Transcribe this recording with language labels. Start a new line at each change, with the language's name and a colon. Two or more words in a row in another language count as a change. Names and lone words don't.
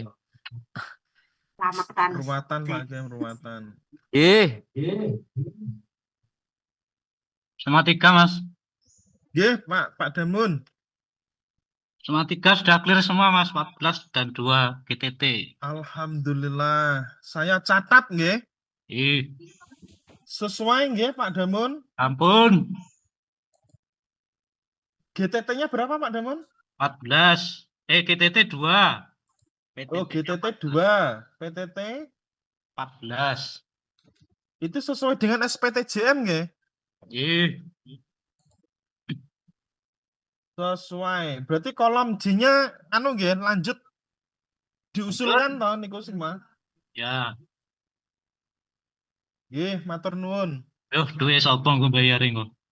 Indonesian: Ruwatan Pak Hakim, ruwatan. Sama 3 Mas. Nggih, Pak Damun. Sama 3 sudah clear semua Mas, 14 dan 2 GTT. Alhamdulillah. Saya catat nggih. Sesuai nggih Pak Damun?
Javanese: Ampun.
Indonesian: GTT-nya berapa Pak Damun? 14. GTT 2. Oh, GTT 2. PTT 14. Itu sesuai dengan SPTJM nggih? Sesuai. Berarti kolom J-nya anu nggih, lanjut diusulkan toh niku semua. Ya.
Javanese: Nggih, matur nuwun. Yo, duwe sapa nggo bayar engko?